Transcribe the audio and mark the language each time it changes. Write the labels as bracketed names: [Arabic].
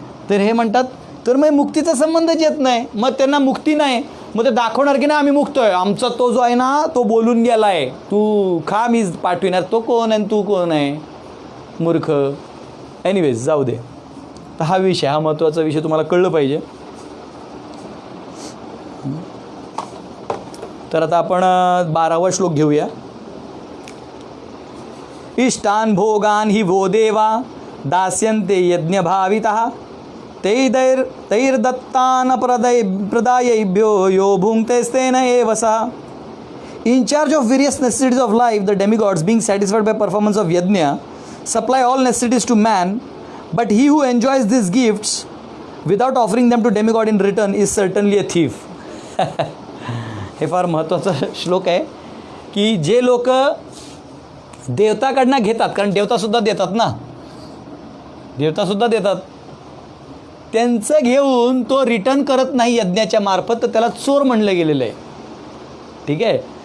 [Marathi] तर हे म्हणतात तर मग मुक्तीचा संबंधच येत नाही, मग त्यांना मुक्ती नाही, मग ते दाखवणार की नाही आम्ही मुक्त आहे, आमचा तो जो आहे ना तो बोलून गेला आहे, तू खा मी पाठविणार. तो कोण आहे तू कोण आहे, मूर्ख. एनिवेज जाऊ दे. तर हा विषय, हा महत्त्वाचा विषय तुम्हाला कळलं पाहिजे. तर आता आपण 12वा श्लोक घेऊया. [Sanskrit] इष्टान भोगान हि वो देवा दास्यन्ते यज्ञभावितः तैर्दत्तान प्रदायैभ्यो यो भुङ्क्तेस्तेन एव सः. [English] In charge of various necessities of life, the demigods, being satisfied by performance of yajna, supply all necessities to man, but he who enjoys these gifts without offering them to demigod in return is certainly a thief. [Marathi] हे फार महत्त्वाचा श्लोक आहे की जे लोक देवताकडनं घेतात, कारण देवतासुद्धा देतात ना, देवतासुद्धा देतात, त्यांचं घेऊन तो रिटर्न करत नाही यज्ञाच्या मार्फत, तर त्याला चोर म्हणलं गेलेलं आहे. ठीक आहे.